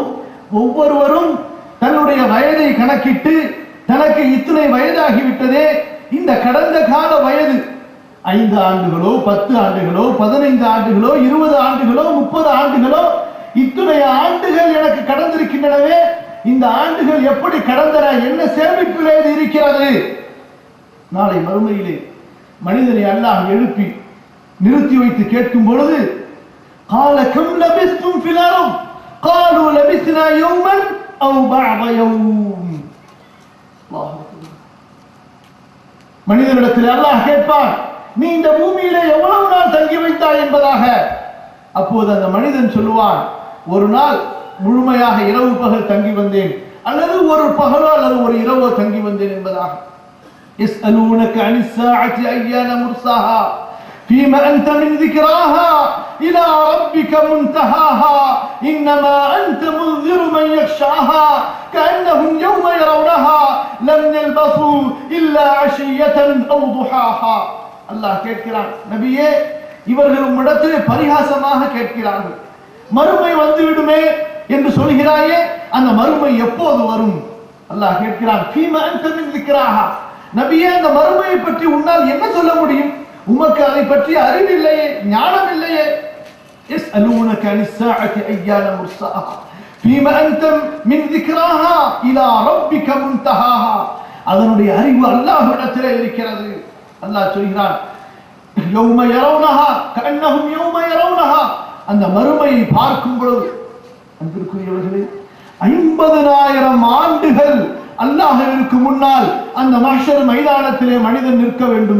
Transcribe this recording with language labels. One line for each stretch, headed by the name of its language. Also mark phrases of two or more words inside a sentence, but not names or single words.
Tamil: ஒவ்வொருவரும் தன்னுடைய வயதை கணக்கிட்டு, தனக்கு இத்தனை வயதாகிவிட்டதே, இந்த கடந்த கால வயது 5 ஆண்டுகளோ 10 ஆண்டுகளோ 15 ஆண்டுகளோ 20 ஆண்டுகளோ 30 ஆண்டுகளோ, இத்துணை ஆண்டுகள் எனக்கு கடந்திருக்கின்றனவே, இந்த ஆண்டுகள் எப்படி கடந்தன, என்ன சேமிப்பிலே இருக்கிறது? நாளை மறுமையிலே மனிதனை அல்லாஹ் எழுப்பி நிறுத்தி வைத்து கேட்கும் பொழுது,
Arabic: قال كم لبثتم في الأرض قالوا لبثنا يوما أو بعض يوم.
Tamil: மனிதனிடத்தில் அல்லாஹ் கேட்பான், நீ இந்த பூமியிலே எவ்வளவு நாள் தங்கி வைத்தாய் என்பதாக. அப்போது அந்த மனிதன் சொல்லுவான், ஒரு நாள் முழுமையாக இரவு பகல் தங்கி வந்தேன், அல்லது ஒரு பகலோ அல்லது ஒரு இரவோ தங்கி வந்தேன் என்பதாக.
Arabic: يسألونك عن الساعة أيان مرساها فيما أنت من ذكراها إلى ربك منتهاها إنما أنت منذر من يخشاها كأنهم يوم يرونها لم يلبثوا إلا عشية أو ضحاها.
Tamil: அல்லாஹ் கேட்கிறான், நபியே இவர்கள் உம்மிடத்திலே பரிகாசமாக கேட்கிறார்கள், மறுமை வந்துவிடுமே என்று சொல்கிறாயே, அந்த மறுமை எப்போது வரும்? அல்லாஹ் கேட்கிறான்,
Arabic: فيم أنت من ذكراها,
Tamil: நபியே அந்த மறுமையை பற்றி உன்னால் என்ன சொல்ல முடியும்? உமக்கு அதை பற்றி அறிவில்லையே, ஞானம் இல்லையே.
Arabic: يسألونك عن الساعة أيان مرساها فيما أنت من ذكراها إلى ربك منتهاها.
Tamil: அதனுடைய அறிவு அல்லாஹ்விடத்திலே இருக்கிறது. அல்லாஹ் சொல்கிறான்,
Arabic: يوم يرونها كأنهم يوم يرونها,
Tamil: அந்த மறுமையை பார்க்கும் பொழுது அன்பிற்குரியவர்களே 50,000 ஆண்டுகள் அல்லாஹ்விற்கு முன்னால் அந்த மஹ்ஷர் மைதானத்திலே மனிதன் நிற்க வேண்டும்.